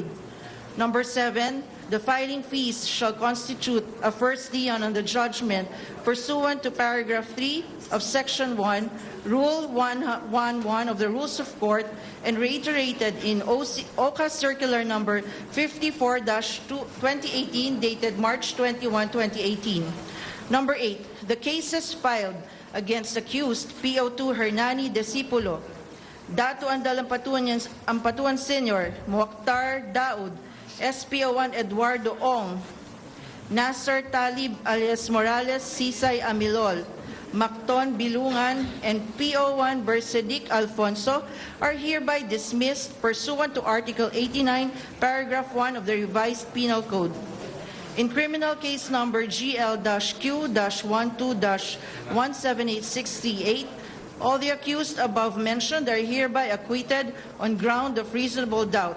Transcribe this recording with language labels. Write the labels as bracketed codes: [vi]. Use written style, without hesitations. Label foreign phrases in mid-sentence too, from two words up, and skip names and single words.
[en] Number 7, the filing fees shall constitute a first lien on the judgment pursuant to paragraph 3 of section 1, Rule 111 of the Rules of Court, and reiterated in OCA Circular Number 54-2018 dated March 21, 2018. Number 8, the cases filed against accused PO2 Hernani Discipulo, Datu Andal Ampatuan Sr, Mokhtar Daud, SPO1 Eduardo Ong, Nasser Talib alias Morales Sisay Amilol, Macton Bilungan, and PO1 Bersedik Alfonso are hereby dismissed pursuant to Article 89, Paragraph 1 of the Revised Penal Code. In criminal case number GL-Q-12-17868, all the accused above mentioned are hereby acquitted on ground of reasonable doubt.